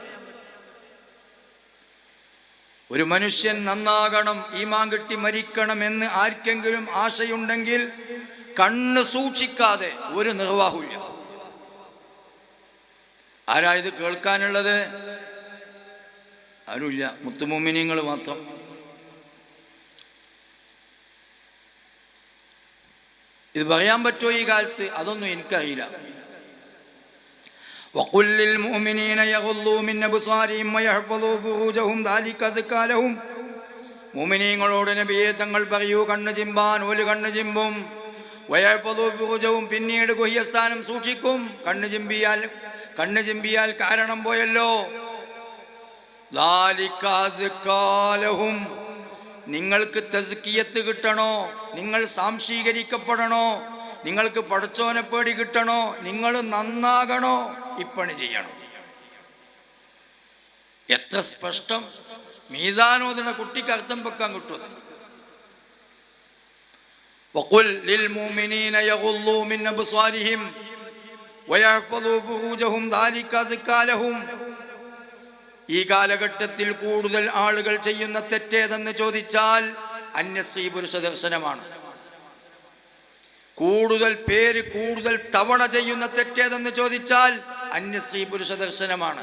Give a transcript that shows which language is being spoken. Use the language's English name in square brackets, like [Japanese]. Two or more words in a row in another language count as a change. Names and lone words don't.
[Malayalam] ഒരു മനുഷ്യൻ നന്നാകണം, ഈമാൻ കിട്ടി മരിക്കണമെന്ന് ആർക്കെങ്കിലും ആശയുണ്ടെങ്കിൽ കണ്ണ് സൂക്ഷിക്കാതെ ഒരു നിർവാഹമില്ല. ആരാ ഇത് കേൾക്കാനുള്ളത്? ആരുമില്ല, മുത്തുമുമിനീങ്ങൾ മാത്രം. ഇത് പറയാൻ പറ്റുമോ ഈ കാലത്ത്? അതൊന്നും എനിക്കറിയില്ല. [Arabic] وَقُلْ لِلْمُؤْمِنِينَ يَغُضُّوا مِنْ أَبْصَارِهِمْ وَيَحْفَظُوا فُرُوجَهُمْ ذَلِكَ أَزْكَىٰ لَهُمْ. [Malayalam] മുഅ്മിനീങ്ങളോട് നബിയെ തങ്ങൾ പറയൂ, കണ്ണ് ചിമ്പാൻ ഒരു കണ്ണ് ചിമ്പും. [Arabic] ويحفظوا فروجهم, [Malayalam] പിന്നീട് ഗുഹ്യസ്ഥാനം സൂക്ഷിക്കും. കണ്ണ് ചിമ്പിയാൽ കാരണം പോയല്ലോ. [Arabic] ذَلِكَ أَزْكَىٰ لَهُمْ. [Malayalam] നിങ്ങൾക്ക് തസ്കിയത്ത് കിട്ടണോ, നിങ്ങൾ സാംശീകരിക്കപ്പെടണോ, നിങ്ങൾക്ക് പടച്ചോനെ പേടി കിട്ടണോ, നിങ്ങൾ നന്നാകണോ, ഇപ്പണി ചെയ്യണം. എത്ര സ്പഷ്ടം! മീസാനോദന കുട്ടിക്ക് അർത്ഥം വെക്കാൻ കിട്ടും. [Arabic] وَقُلْ لِلْمُؤْمِنِينَ يَغُضُّوا مِنْ أَبْصَارِهِمْ وَيَحْفَظُوا فُرُوجَهُمْ ذَلِكَ أَزْكَىٰ لَهُمْ. [Malayalam] ഈ കാലഘട്ടത്തിൽ കൂടുതൽ ആളുകൾ ചെയ്യുന്ന തെറ്റേതെന്ന് ചോദിച്ചാൽ അന്യസ്ത്രീ പുരുഷ ദർശനമാണ്. കൂടുതൽ തവണ ചെയ്യുന്ന തെറ്റേതെന്ന് ചോദിച്ചാൽ അന്യസ്ത്രീ പുരുഷ ദർശനമാണ്.